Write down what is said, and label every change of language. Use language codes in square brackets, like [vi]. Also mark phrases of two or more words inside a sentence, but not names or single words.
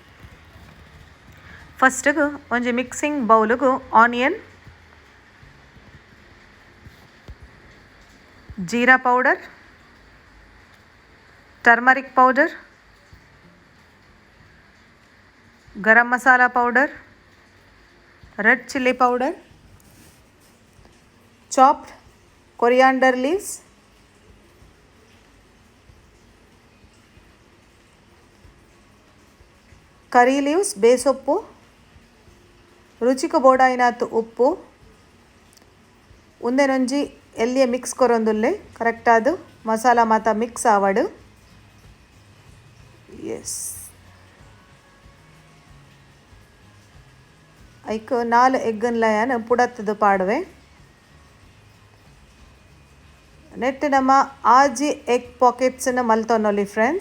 [tcy] ಫಸ್ಟಿಗೆ ಒಂಜಿ [en] mixing bowl onion jeera powder turmeric powder garam masala powder red chilli powder chopped coriander leaves curry leaves [tcy] ಬೇಸೊಪ್ಪು ರುಚಿಗೆ ಬೋಡಾಯಿನಾತು ಉಪ್ಪು ಉಂದೆನೊಂಜಿ ಎಲ್ಲಿಯೇ ಮಿಕ್ಸ್ ಕೊರೊಂದುಲ್ಲೆ ಕರೆಕ್ಟಾದು ಮಸಾಲ ಮಾತ ಮಿಕ್ಸ್ ಆವಡು ಎಸ್ ಐಕ್ 4 ಎಗ್ಗನ್ಲ ಯಾನು ಪುಡತ್ತದು ಪಾಡುವೆ ನೆಟ್ ನಮ್ಮ ಆಜಿ [en] egg pockets [tcy] ಮಲ್ತೊನ್ನೊಲಿ ಫ್ರೆಂಡ್ಸ್.